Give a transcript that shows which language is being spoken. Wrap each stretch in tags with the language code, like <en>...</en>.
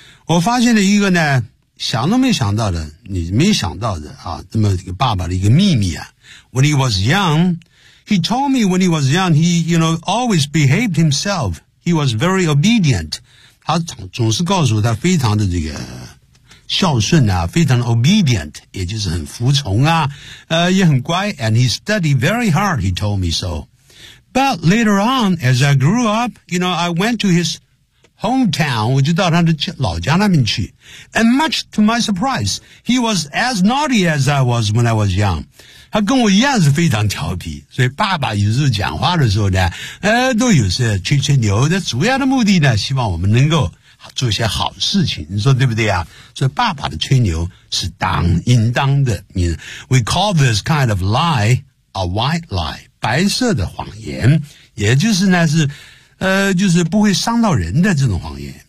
<zh>我发现了一个呢想都没想到的你没想到的啊这么一个爸爸的一个秘密啊。</zh> <en>When he was young, he told me when he was young, he, you know, always behaved himself. He was very obedient.</en> <zh>他总是告诉我他非常的这个孝顺啊非常 obedient, 也就是很服从啊也很乖</zh> <en>and he studied very hard, he told me so. But later on, as I grew up, you know, I went to his hometown,</en> <zh>我就到他的老家那边去。</zh> <en>And much to my surprise, he was as naughty as I was when I was young.</en> <zh>他跟我一样是非常调皮，所以爸爸有时候讲话的时候呢，都有时候吹吹牛的，主要的目的呢，希望我们能够做一些好事情，你说对不对啊？所以爸爸的吹牛是应当的。</zh> <en>We call this kind of lie a white lie，</en> <zh>白色的谎言，也就是呢是，就是不会伤到人的这种谎言。</zh>